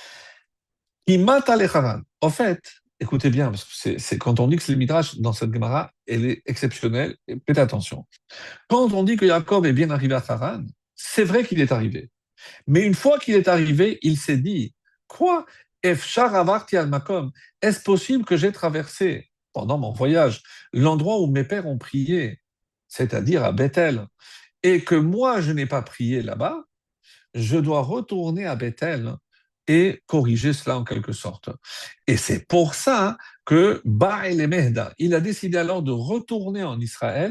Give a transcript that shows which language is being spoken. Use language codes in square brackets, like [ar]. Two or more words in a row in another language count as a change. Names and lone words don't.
[fr] En fait, écoutez bien, parce que c'est quand on dit que c'est le Midrash dans cette Gemara, elle est exceptionnelle, et faites attention. Quand on dit que Jacob est bien arrivé à Haran, c'est vrai qu'il est arrivé. Mais une fois qu'il est arrivé, il s'est dit, quoi? [he] אפשר עברתי על מקום. [fr] Est-ce possible que j'ai traversé, pendant mon voyage, l'endroit où mes pères ont prié, c'est-à-dire à Bethel, et que moi je n'ai pas prié là-bas? Je dois retourner à Bethel et corriger cela en quelque sorte. Et c'est pour ça que Baal et Mehda, il a décidé alors de retourner en Israël.